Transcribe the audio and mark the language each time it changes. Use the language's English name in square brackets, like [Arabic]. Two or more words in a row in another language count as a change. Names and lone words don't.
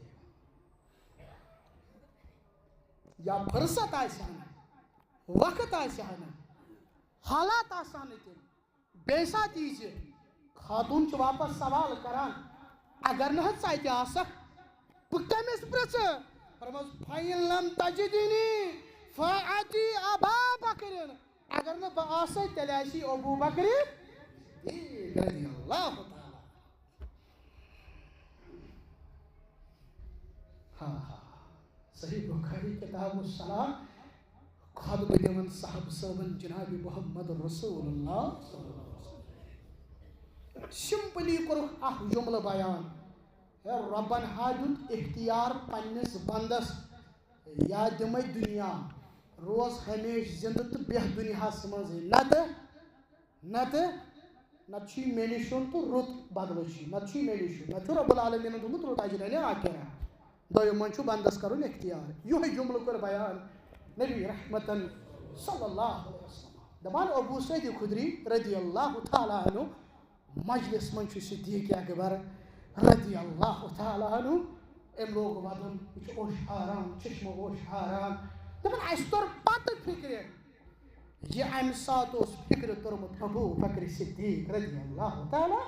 [Kashmiri] یا فرصت آسہِ ہا نہٕ وقت آسہِ ہا نہٕ حالات آسان نہٕ تِم بیٚیہِ ساتہٕ یی خاتوٗن چھُ واپس سوال کران اگر نہٕ حظ ژٕ اَتہِ آسکھ بہٕ کٔمِس پرٛژھٕ فرموس [Arabic] فَإِن لَمْ تَجِدْنِی فَأَتِی أَبَا بَکْرٍ [Kashmiri] اگر نہٕ بہٕ آسے تیٚلہِ آسی ابوٗ بکر [Arabic] رضی اللہ تعالیٰ. [Kashmiri] صحیح بخاری کتاب الصلاۃ خطبہٕ دِوان صاحب صٲبن جناب محمد رسول اللہ سمپلی کوٚرُکھ اکھ جملہٕ بیان ہے رۄبن ہا دیُت اختیار پننِس بندس یا دِمے دُنیا روز ہمیشہِ زندٕ تہٕ بیٚہہ دُنیاہس منٛزٕے نتہٕ چھُے مےٚ نِش یُن تہٕ رُت بدلہٕ چھُے نتہٕ چھُے مےٚ نِش یُن نتہٕ چھُ رۄب العالمیٖنن دوٚپمُت رُت اجر [Arabic] علی آخرہ [Kashmiri] دوٚیِم چھُ بندس کرُن اختیار. یِہوے جملہٕ کوٚر بیان نبی رحمتن [Arabic] صلی اللہ علیہ وسلم [Kashmiri] دپان ابوٗ سعید خدری [Arabic] رضی اللہ تعالیٰ عنہ [Kashmiri] مجلس منٛز چھُ صدیٖق اکبر [Arabic] رضی اللہ تعالیٰ عنہ [Kashmiri] أمۍ لوگ ودُن یہِ چھُ اوش حاران چشمہٕ اوش حاران دپان اَسہِ توٚر پتہٕ فِکرِ یہِ امہِ ساتہٕ اوس فِکرِ توٚرمُت ابوٗ بکر صدیٖق [Arabic] رضی اللہ تعالیٰ.